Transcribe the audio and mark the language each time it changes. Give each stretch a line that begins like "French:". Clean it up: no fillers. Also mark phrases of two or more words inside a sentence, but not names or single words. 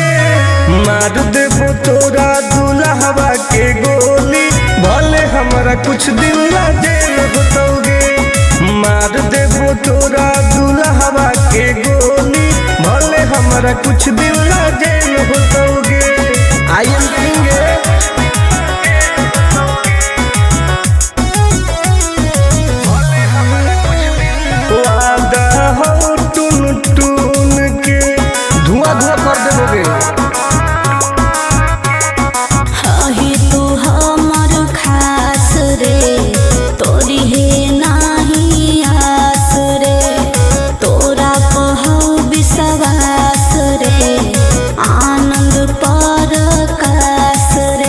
Maithili: मार देबो तोरा दुल्हवा के गोली, भले हमरा कुछ दिन ला जेल होतोगे। मार देबो तोरा दुल्हवा के गोली, भले हमरा कुछ दिन ला जेल होतोगे।
English: I am king.
Maithili: वादा हो टून टून के धुआं धुआं कर देबोगे। हाही तू हमर खास रे, तोरी है नाही आस रे, तोरा पहौ विश्वास रे, आनंद पर कास रे।